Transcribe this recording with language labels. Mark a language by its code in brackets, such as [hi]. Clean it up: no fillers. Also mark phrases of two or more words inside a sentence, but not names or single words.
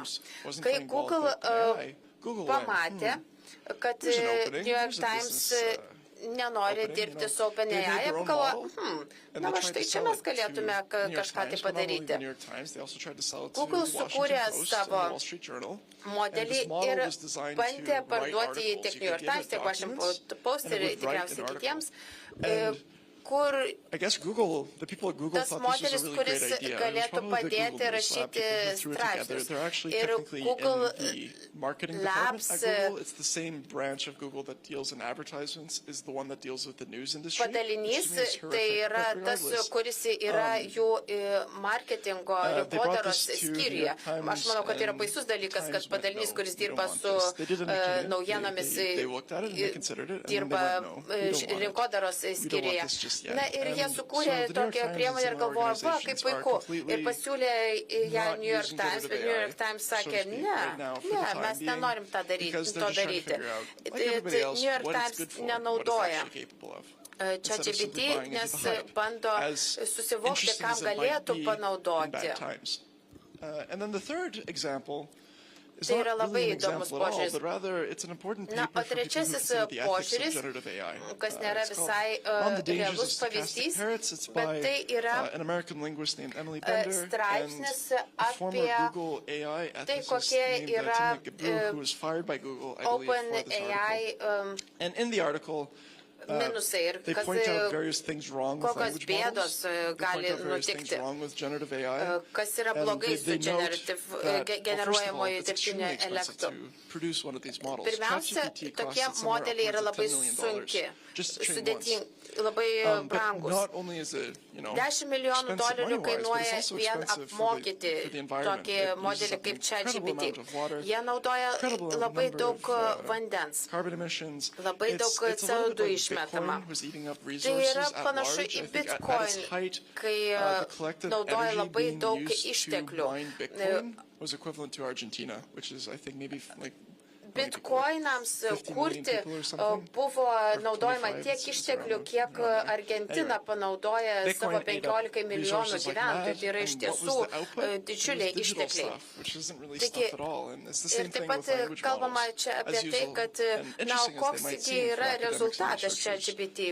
[lt] Kai Google pamatė, kad New York Times nenori dirbti su OpenAI, pagalvojo, na va štai čia mes galėtume kažką tai padaryti. Google sukūrė savo modelį ir bandė parduoti jį tiek New York Times, tiek Washington Post ir tikriausiai kitiems, kur [en] I guess Google, the people at Google [lt] tas [en] thought this was [lt] modelis, [en] a really [lt] kuris [en] great idea. It was [lt] galėtų [en] probably the [lt] padėti [en] Google News Lab [lt] rašyti [en] people who threw it together. [lt] straipsnius. [en] They're actually [lt] Ir [en] technically Google in the marketing department at Google. It's the same branch of Google that deals in advertisements, is the one that deals with the news industry. [lt] Padalinys tai yra tas, kuris yra jų marketingo rinkodaros skyriuje. Aš manau, kad yra baisus dalykas, kad padalinys, kuris dirba su naujienomis, dirba rinkodaros skyriuje. Na ir jie sukūrė tokią priemonę ir galvojo, va, kaip puiku. Ir pasiūlė ją New York Times, bet New York Times sakė, ne, mes nenorim to daryti. New York Times nenaudoja ChatGPT, nes bando susivokti, kam galėtų panaudoti. [en] And then the third example is [lt] Tai [en] not [lt] yra labai [en] really an [lt] įdomus [en] example at all, [lt] požiūris. [en] but rather it's an important [lt] Na, [en] paper [lt] o [en] for people who [lt] trečiasis [en] consider the ethics of [lt] požiūris, [en] generative AI. [lt] kas nėra [en] It's called [lt] visai [en] On the Dangers of [lt] realus [en] Stochastic [lt] pavyzdys, [en] Parrots. It's [lt] bet [en] by [lt] tai yra [en] an American linguist named Emily Bender and [lt] straipsnis [en] a former [lt] apie [en] Google AI [lt] tai, [en] ethicist [lt] kokie [en] named [lt] yra [en] Timothy Gabru, who was fired by Google, I believe, for this [lt] OpenAI [en] article. And in the article, [lt] minusai ir [en] they point out various things wrong with [lt] kokios [en] language [lt] bėdos [en] models. They [lt] gali [en] point out various things [lt] nutikti. [en] wrong with generative AI. [lt] Kas yra [en] And [lt] blogai su [en] they note that, [lt] generuojamoju [en] it's extremely [lt] dirbtiniu [en] expensive [lt] intelektu. [en] to produce one of these models. [lt] Pirmiausia, [en] ChatGPT [lt] tokie [en] costs somewhere [lt] modeliai yra [en] upwards of [lt] labai [en] $10 million [lt] sunki, [en] just to train once. [lt] labai [en] But [lt] brangus. [en] not only is it, you know, [lt] 10 milijonų [en] expensive [lt] dolerių [en] money-wise, but [lt] kainuoja [en] it's also [lt] vien [en] expensive [lt] apmokyti [en] for the environment. [lt] tokį [en] It uses [lt] modelį [en] up an [lt] kaip [en] incredible [lt] ChatGPT. [en] amount of water, [lt] Jie naudoja [en] incredible [lt] labai [en] number [lt] daug [en] of, [lt] vandens, [en] carbon emissions. [lt] labai daug [en] It's a little [lt] CO2 [en] bit like [lt] išmetama. [en] Bitcoin was eating up [lt] Tai [en] resources [lt] yra [en] at [lt] panašu [en] large. [lt] į [en] I think at its [lt] Bitcoin, [en] height, [lt] kai [en] the collective [lt] naudoja [en] energy [lt] labai [en] being [lt] daug [en] used to [lt] išteklių. [en] mine Bitcoin was equivalent to Argentina, which is, I think, maybe like [lt] Bitcoinams kurti buvo naudojama tiek išteklių, kiek Argentina panaudoja savo 15 milijonų gyventojų. Tai yra iš tiesų didžiuliai ištekliai. Taigi, ir taip pat kalbama čia apie tai, kad koks yra rezultatas čia GPT.